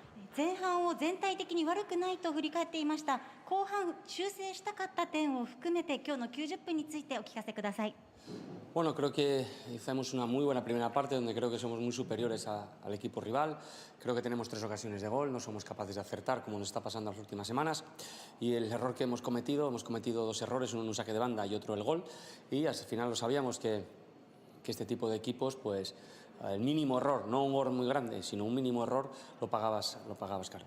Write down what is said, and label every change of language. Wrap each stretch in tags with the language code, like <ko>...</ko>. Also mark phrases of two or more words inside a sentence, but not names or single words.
<ja>前半を全体的に悪くないと振り返っていました。後半修正したかった点を含めて今日の90分についてお聞かせください。</ja> <es>Bueno, creo que hicimos una muy buena primera parte donde creo que somos muy superiores al equipo rival. Creo que tenemos 3 ocasiones de gol, no somos capaces de acertar como nos está pasando las últimas semanas. Y el error que hemos cometido 2 errores, uno en un saque de banda y otro el gol. Y al final lo sabíamos que este tipo de equipos, pues el mínimo error, no un gol muy grande, sino un mínimo error, lo pagabas caro.</es>